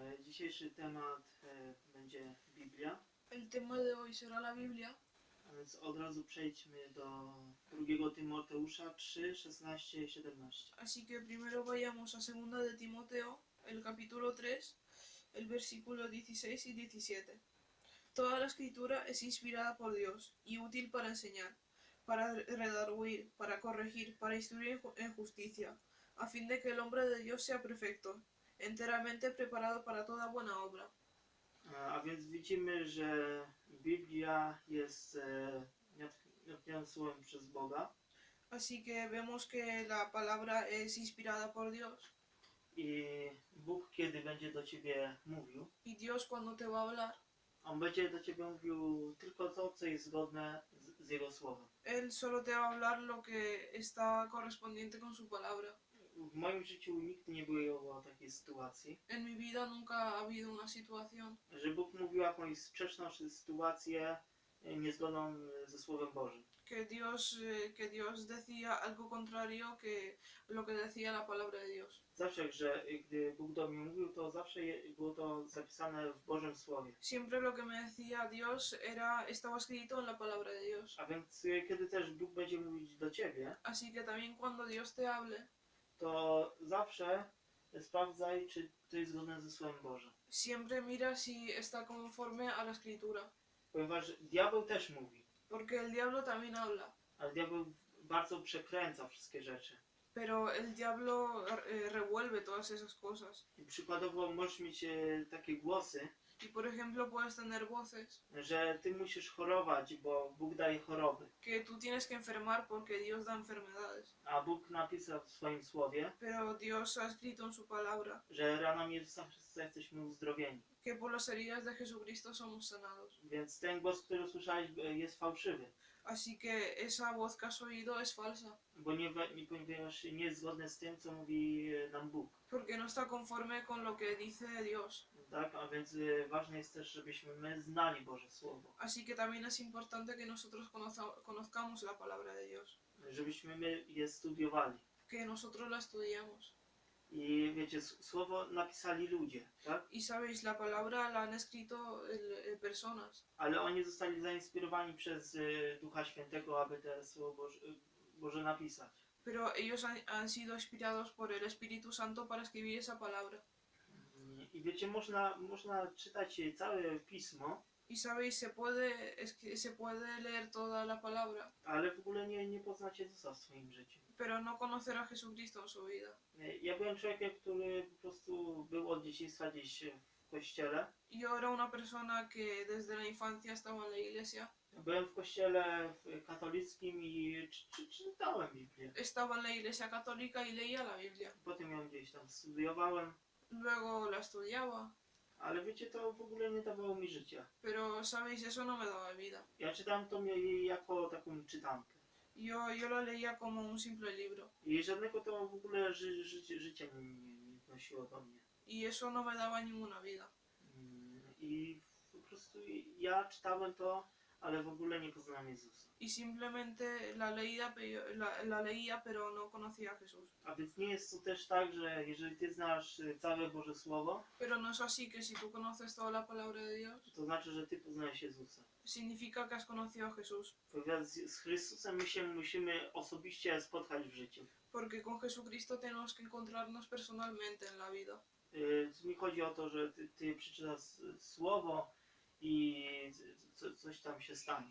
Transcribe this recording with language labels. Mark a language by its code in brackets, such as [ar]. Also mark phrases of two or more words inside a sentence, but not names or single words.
[pl] Dzisiejszy temat będzie Biblia, [es] El tema de hoy será la Biblia, [pl] a więc od razu przejdźmy do 2 Tymoteusza 3, 16 i 17. [es] así que primero vayamos a 2 de Timoteo, el capítulo 3, el versículo 16 y 17. Toda la escritura es inspirada por Dios y útil para enseñar, para redarguir, para corregir, para instruir en justicia, a fin de que el hombre de Dios sea perfecto, enteramente preparado para toda buena obra. [pl] A więc widzimy, że Biblia jest natchniona słowem przez Boga [es] Así que vemos que la palabra es inspirada por Dios [pl] i Bóg, kiedy będzie do Ciebie mówił, [es] y Dios cuando te va a hablar, [pl] On będzie do Ciebie mówił tylko to, co jest zgodne z Jego Słowem. [es] Él solo te va a hablar lo que está correspondiente con su palabra. [pl] W moim życiu nigdy nie było takiej sytuacji, [es] En mi vida nunca ha habido una situación [pl] że Bóg mówił jakąś sprzeczną sytuację niezgodną ze Słowem Bożym. [es] que Dios decía algo contrario que lo que decía la palabra de Dios. [pl] Zawsze, że gdy Bóg do mnie mówił, to zawsze było to zapisane w Bożym Słowie. [es] Siempre lo que me decía Dios estaba escrito en la palabra de Dios. [pl] A więc kiedy też Bóg będzie mówić do Ciebie, [es] Así que también cuando Dios te hable, [pl] to zawsze sprawdzaj, czy to jest zgodne ze Słowem Bożym. [es] siempre mira si está conforme a la escritura. [pl] Ponieważ diabeł też mówi, [es] Porque el diablo también habla. [pl] ale diabeł bardzo przekręca wszystkie rzeczy. [es] Pero el diablo revuelve todas esas cosas. [pl] I przykładowo możesz mieć takie głosy, [es] Y por ejemplo puedes tener voces [pl] że Ty musisz chorować, bo Bóg daje choroby. [es] que tú tienes que enfermar porque Dios da enfermedades. [pl] A Bóg napisał w swoim Słowie, [es] Pero Dios ha escrito en su palabra [pl] że ranami Jezusa Chrystusa jesteśmy uzdrowieni. [es] que por las heridas de Jesucristo somos sanados. [pl] Więc ten głos, który słyszałeś, jest fałszywy. [es] Así que esa voz que has oído es falsa. [pl] Ponieważ nie jest zgodne z tym, co mówi nam Bóg. [es] Porque no está conforme con lo que dice Dios. [pl] Tak? A więc ważne jest też, żebyśmy my znali Boże Słowo. [es] Así que también es importante que nosotros conozcamos la palabra de Dios. [pl] Żebyśmy my je studiowali. [es] Que nosotros la estudiamos. [pl] I wiecie, Słowo napisali ludzie, tak? [es] Y sabéis, la palabra la han escrito personas. [pl] Ale oni zostali zainspirowani przez Ducha Świętego, aby te Słowo Boże napisać. [es] Pero ellos han sido inspirados por el Espíritu Santo para escribir esa palabra. [pl] I wiecie, można czytać całe Pismo, [es] Y sabéis, se puede leer toda la palabra, [pl] ale w ogóle nie poznać Jezusa w swoim życiu. [es] pero no conocer a Jesucristo en su vida. [pl] Ja byłem człowiekiem, który po prostu był od dzieciństwa gdzieś w kościele. [es] Yo era una persona que desde la infancia estaba en la iglesia. [pl] Byłem w kościele katolickim i czytałem Biblię. [es] Estaba en la iglesia católica y leía la Biblia. [pl] Potem ją gdzieś tam studiowałem, [es] Luego la estudiaba. [pl] ale wiecie, to w ogóle nie dawało mi życia. [es] Pero, sabéis, eso no me daba vida. [pl] Ja czytałem to jako taką czytankę. [es] Yo la leía como un simple libro. [pl] I żadnego to w ogóle życia nie wnosiło do mnie. [es] Y eso no me daba ninguna vida. [pl] I po prostu ja czytałem to, ale w ogóle nie poznałem Jezusa. [es] Y simplemente la leía, pero no conocía a Jesús. [pl] A więc nie jest to też tak, że jeżeli ty znasz całe Boże Słowo, [es] Pero no es así que si tú conoces toda la palabra de Dios, [pl] to znaczy, że ty poznajesz Jezusa. [es] significa que has conocido a Jesús. [pl] Ponieważ z Chrystusem my się musimy osobiście spotkać w życiu. [es] Porque con Jesucristo tenemos que encontrarnos personalmente en la vida. [pl] Mi chodzi o to, że ty przeczytasz Słowo i coś tam się stanie.